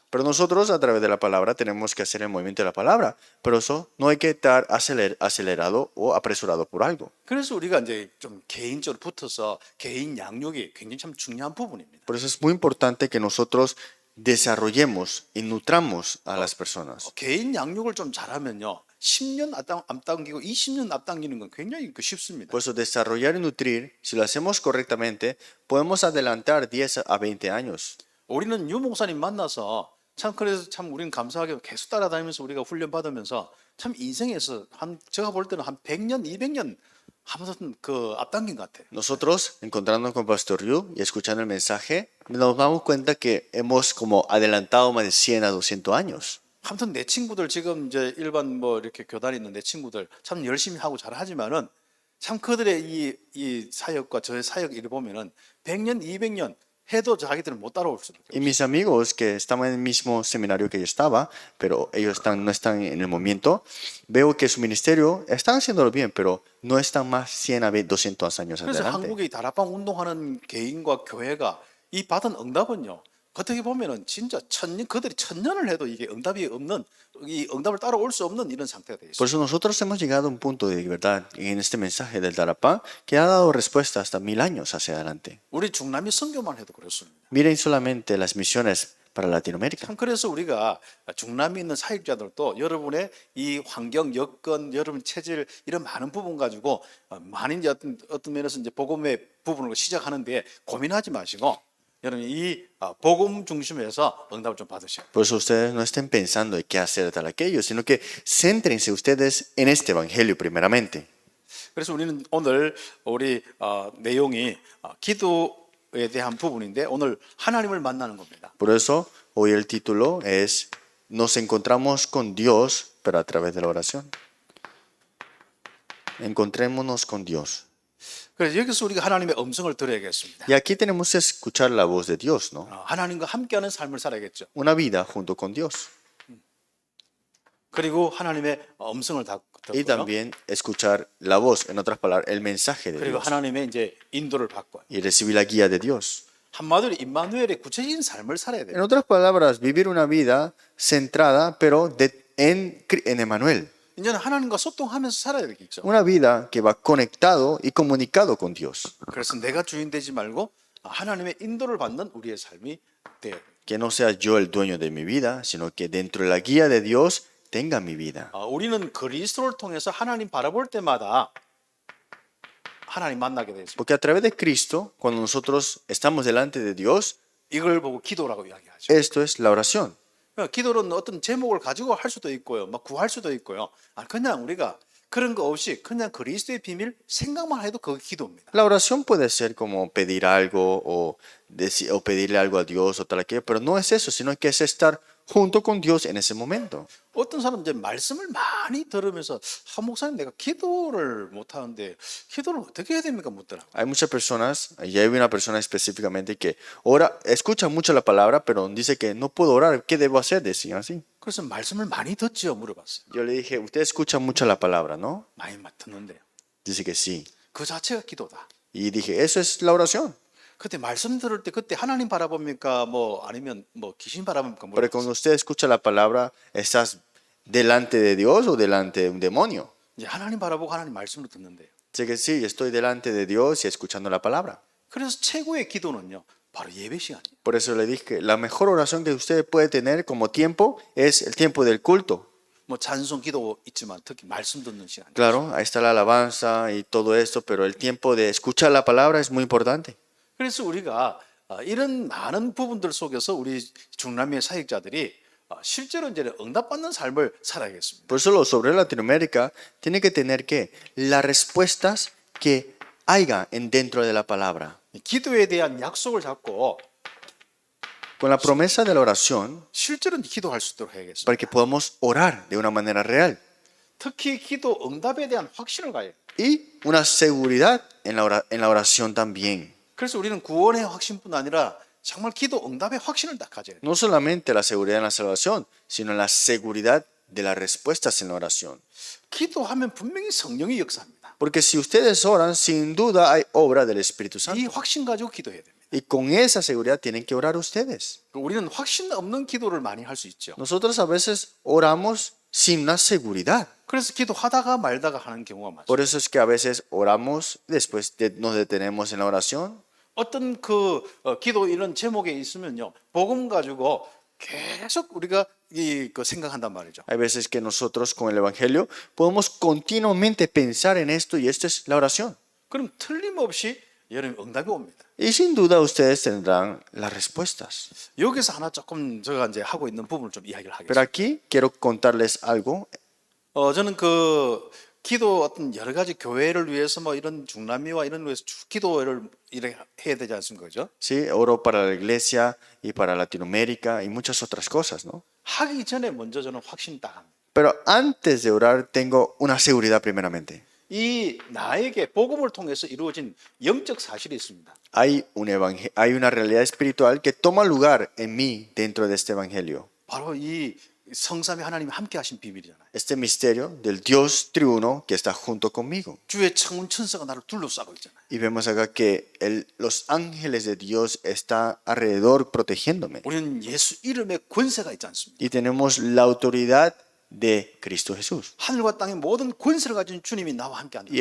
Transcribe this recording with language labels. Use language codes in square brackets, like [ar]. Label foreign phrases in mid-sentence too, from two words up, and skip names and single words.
[es] Pero nosotros a través de la palabra tenemos que hacer el movimiento de la palabra, pero eso no hay que estar acelerado o apresurado por algo. [ko] 그래서 우리가 이제 좀 개인적으로 붙어서 개인 양육이 굉장히 참 중요한 부분입니다. [es] Por eso es muy importante que nosotros desarrollemos y nutramos a las personas. [ko] 개인 양육을 좀 잘하면요. 10년 앞당기고 20년 앞당기는 건 굉장히 쉽습니다. [es] Por eso desarrollar y nutrir, si lo hacemos correctamente, podemos adelantar 10 a 20 años. [ko] 우리는 유 목사님 만나서 참 그래서 참 우리는 감사하게 계속 따라다니면서 우리가 훈련 받으면서 참 인생에서 한 제가 볼 때는 한 100년, 200년 아무튼 그 앞당긴 것 같아요. [es] Nosotros, encontrándonos con Pastor Ryu y escuchando el mensaje, nos damos cuenta que hemos como adelantado más de 100 a 200 años. [ko] 아무튼 내 친구들 지금 이제 일반 뭐 이렇게 교단에 있는 내 친구들 참 열심히 하고 잘하지만은 참 그들의 이 사역과 저의 사역 일을 보면은 100년, 200년 해도 자기들은 못 따라올 수밖에 [es] Y [ko] 없어요. [es] mis amigos que estaban en el mismo seminario que yo estaba, pero ellos no están en el momento, veo que su ministerio están haciéndolo bien, pero no están más 100 a 200 años [ko] 그래서 [es] adelante. [ko] 한국의 다락방 운동하는 개인과 교회가 이 받은 응답은요. 어떻게 보면은 진짜 그들이 1000년을 해도 이게 응답이 없는 이 응답을 따라올 수 없는 이런 상태가 돼 있어요. [es] Por eso nosotros hemos llegado a un punto de verdad en este mensaje del Darapán que ha dado respuesta hasta 1000 años hacia adelante. [ko] 우리 중남미 선교만 해도 그렇습니다. [es] Miren solamente las misiones para Latinoamérica. [ko] 참 그래서 우리가 중남미 있는 사역자들도 여러분의 이 환경, 여건, 여러분 체질 이런 많은 부분 가지고 많은 이제 어떤 면에서 이제 복음의 부분으로 시작하는데 고민하지 마시고 여러분 이 복음 중심에서 응답을 좀 받으셔요. [es] Por eso ustedes no estén pensando de qué hacer tal aquello, sino que céntrense ustedes en este evangelio primeramente. [ko] 그래서 우리는 오늘 우리 내용이 기도에 대한 부분인데 오늘 하나님을 만나는 겁니다. [es] Por eso hoy el título es Nos encontramos con Dios, pero a través de la oración. Encontrémonos con Dios. [ko] 그래서 여기서 우리가 하나님의 음성을 들어야겠습니다. [es] Y aquí tenemos que escuchar la voz de Dios, ¿no? [ko] 하나님과 함께하는 삶을 살아야겠죠. [es] Una vida junto con Dios. [ko] 그리고 하나님의 음성을 [es] Y [ko] 듣고요. [es] también escuchar la voz, en otras palabras, el mensaje de [ko] 그리고 [es] Dios. [ko] 하나님의 이제 인도를 받고 [es] Y recibir la guía de Dios. [ko] 한마디로 임마누엘의 구체적인 삶을 살아야 [es] En [ko] 돼요. [es] otras palabras, vivir una vida centrada, pero en Emmanuel. [ko] 이제는 하나님과 소통하면서 살아야 되겠죠. [es] Una vida que va conectado y comunicado con Dios. [ko] 그래서 내가 주인 되지 말고 하나님의 인도를 받는 우리의 삶이 돼야 돼요. [es] Que no sea yo el dueño de mi vida, sino que dentro de la guía de Dios tenga mi vida. [ko] 우리는 그리스도를 통해서 하나님 바라볼 때마다 하나님 만나게 되죠. [es] Porque a través de Cristo, cuando nosotros estamos delante de Dios, [ko] 이걸 보고 기도라고 이야기하죠. [es] esto es la oración. [ko] 기도는 어떤 제목을 가지고 할 수도 있고요, 막 구할 수도 있고요. 그냥 우리가 그런 거 없이 그냥 그리스도의 비밀 생각만 해도 그게 기도입니다. [es] La oración puede ser como pedir algo o pedirle algo a Dios o tal aquello, pero no es eso, sino que es estar junto con Dios en ese momento. [ko] 어떤 사람은 이제 말씀을 많이 들으면서 목사님 내가 기도를 못 하는데 기도를 어떻게 해야 됩니까? 묻더라고요. [es] Hay muchas personas, y hay una persona específicamente que escucha mucho la palabra, pero dice que no puedo orar, ¿qué debo hacer? Decía así. [ko] 그래서 말씀을 많이 듣지요? 물어봤어요. [es] Yo le dije, usted escucha mucho la palabra, ¿no? [ko] 많이 듣는데요. [es] Dice que sí. [ko] 그 자체가 기도다. [es] Y dije, eso es la oración. [ko] 그때 말씀 들을 때 그때 하나님 바라봅니까? 뭐 아니면 뭐 귀신 바라봅니까? [es] Pero cuando usted escucha la palabra, ¿estás delante de Dios o delante de un demonio? [ko] 이제 하나님 바라보고 하나님 말씀을 듣는데요. [es] Dice que sí, estoy delante de Dios y escuchando la palabra. [ko] 그래서 최고의 기도는요. 바로 예배 시간이에요. [es] Por eso le dije, la mejor oración que usted puede tener como tiempo es el tiempo del culto. [ko] 뭐 찬송 기도 있지만 특히 말씀 듣는 시간. [es] Claro, ahí está la alabanza y todo esto, pero el tiempo de escuchar la palabra es muy importante. [ko] 그래서 우리가 이런 많은 부분들 속에서 우리 중남미의 사역자들이 실제로 이제 응답받는 삶을 살아야겠습니다. [es] Por eso los obreros de Latinoamérica tienen que tener que las respuestas que haya dentro de la palabra. [ko] 기도에 대한 약속을 잡고 [es] Con la promesa de la oración [ko] 실제로 기도할 수 있도록 해야겠습니다. [es] para que podamos orar de una manera real. [ko] 특히 기도 응답에 대한 확신을 가요. [es] Y una seguridad en la oración también. [ko] 그래서 우리는 구원의 확신뿐 아니라 정말 기도 응답의 확신을 다 가져야 돼요. [es] No solamente la seguridad en la salvación, sino la seguridad de las respuestas en la oración. [ko] 기도하면 분명히 성령이 역사합니다. [es] Porque si ustedes oran, sin duda hay obra del Espíritu Santo. [ko] 이 확신 가지고 기도해야 됩니다. [es] Y con esa seguridad tienen que orar ustedes. [ko] 우리는 확신 없는 기도를 많이 할 수 있죠. [es] Nosotros a veces oramos sin una seguridad. [ko] 그래서 기도하다가 말다가 하는 경우가 많습니다. [es] Por eso es que a veces oramos, después nos detenemos en la oración. [ko] 어떤 기도 이런 제목에 있으면요, 복음 가지고 계속 우리가 그 생각한단 말이죠. [es] Hay veces que nosotros con el Evangelio podemos continuamente pensar en esto y esto es la oración. [ko] 그럼 틀림없이 여러분 응답이 옵니다. [es] Y sin duda ustedes tendrán las respuestas. [ko] 여기서 하나 조금 제가 이제 하고 있는 부분을 좀 이야기를 [es] Pero [ko] 하겠습니다. [es] aquí quiero contarles algo. [ko] 저는 기도 어떤 여러 가지 교회를 위해서 뭐 이런 중남미와 이런 위해서 기도를 이렇게 해야 되지 않습니까, 그죠? [es] Sí, oro para la iglesia y para Latinoamérica y muchas otras cosas, ¿no? [ko] 하기 전에 먼저 저는 확신 딱 합니다. [es] Pero antes de orar tengo una seguridad primeramente. [ko] 이 나에게 복음을 통해서 이루어진 영적 사실이 있습니다. [es] Hay una realidad espiritual que toma lugar en mí dentro de este evangelio. [ko] 바로 이 성삼위 하나님이 함께 하신 비밀이잖아요. [es] Este misterio del Dios triuno que está junto conmigo. [ko] 주의 창문 천사가 나를 둘러싸고 있잖아요. [es] Y vemos acá que los ángeles de Dios están alrededor protegiéndome. [ko] 우리는 예수 이름의 권세가 있지 않습니까? [es] Y tenemos la autoridad de Cristo Jesús. [ko] 하늘과 땅의 모든 권세를 가진 주님이 나와 함께 한다.